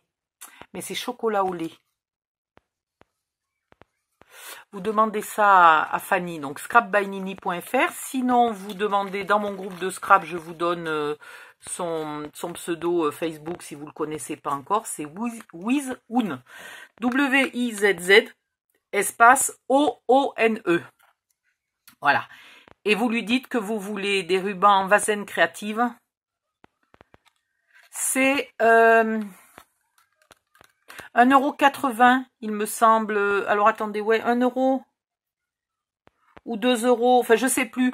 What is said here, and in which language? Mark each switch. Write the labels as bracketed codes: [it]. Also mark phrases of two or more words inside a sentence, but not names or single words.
[fr] Mais c'est chocolat au lait. Vous demandez ça à Fanny, donc scrapbynini.fr. Sinon, vous demandez dans mon groupe de scrap, je vous donne... son pseudo Facebook, si vous ne le connaissez pas encore, c'est Wizone. W-I-Z-Z, espace O-O-N-E. Voilà. Et vous lui dites que vous voulez des rubans Vazen Créative. C'est 1,80 €, il me semble. Alors attendez, ouais, 1 € ou 2 €, enfin je sais plus.